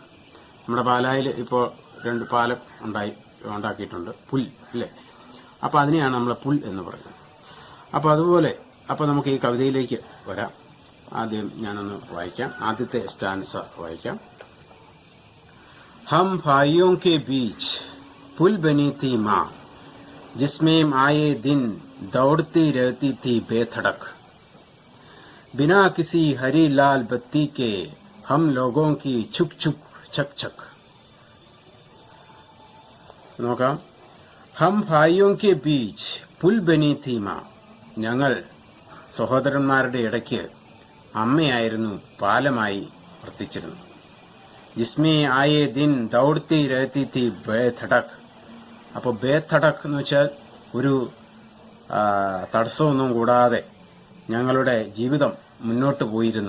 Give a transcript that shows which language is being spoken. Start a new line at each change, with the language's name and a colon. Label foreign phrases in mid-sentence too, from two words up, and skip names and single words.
Malayalam: നമ്മുടെ പാലായിൽ ഇപ്പോൾ 2 പാലം ഉണ്ടാക്കിയിട്ടുണ്ട്, പുൽ അല്ലേ? അപ്പൊ അതിനെയാണ് നമ്മൾ പുൽ എന്ന് പറയുന്നത്. അപ്പൊ അതുപോലെ നമുക്ക് ഈ കവിതയിലേക്ക് വരാം. ആദ്യം ഞാനൊന്ന് വായിക്കാം. ആദ്യത്തെ സ്റ്റാൻസ വായിക്കാം.
Hindi: हम भाइयों के बीच पुल बनी थी माँ, जिसमें आए दिन दौड़ती रहती थी बेधड़क, बिना किसी हरी लाल बत्ती के हम लोगों की छुक छुक छक छक. നോക്കാം. हम भाइयों के बीच पुल बनी थी माँ,
Malayalam: ഞങ്ങൾ സഹോദരന്മാരുടെ ഇടയ്ക്ക് അമ്മയായിരുന്നു, പാലമായി വർത്തിച്ചിരുന്നു.
Hindi: जिसमें आए दिन दौड़ती रहती थी बेधड़क.
Malayalam: അപ്പോൾ ബേധടക് എന്ന് വെച്ചാൽ ഒരു തടസ്സമൊന്നും കൂടാതെ ഞങ്ങളുടെ ജീവിതം മുന്നോട്ട് പോയിരുന്നു.